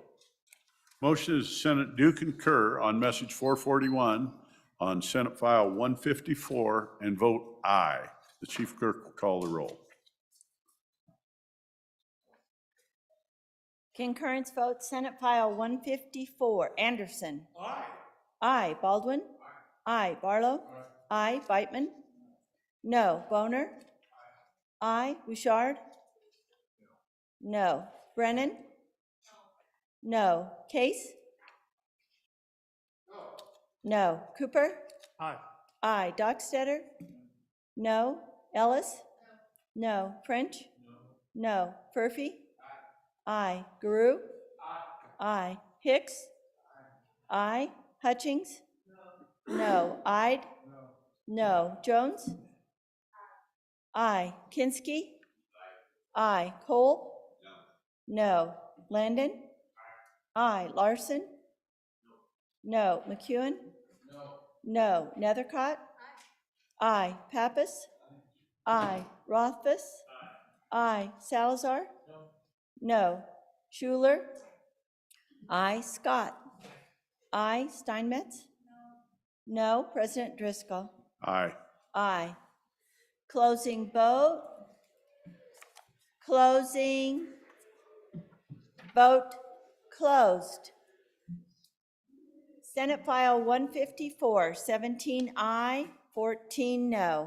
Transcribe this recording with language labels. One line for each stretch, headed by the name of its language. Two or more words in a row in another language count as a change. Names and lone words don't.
English: Motion is the Senate do concur on message 441 on Senate File 154 and vote aye. The chief clerk will call the roll. Concurrence vote, Senate File 154. Anderson. Aye. Aye. Baldwin. Aye. Barlow. Aye. Beitman. No. Boner. Aye. Bouchard. No. Brennan. No. Case. No. Cooper. Aye. Aye. Dockstetter. No. Ellis. No. French. No. Furphy. Aye. Guru. Aye. Hicks. Aye. Hutchings. No. Ide. No. Jones. Aye. Kinsky. Aye. Cole. No. Landon. Aye. Larson. No. McEwen. No. Nethercott. Aye. Pappas. Aye. Rothfuss. Aye. Salazar. No. Schuler. Aye. Scott. Aye. Steinmetz. No. President Driscoll. Aye. Aye. Closing vote. Closing. Vote closed. Senate File 154, 17 aye, 14 no.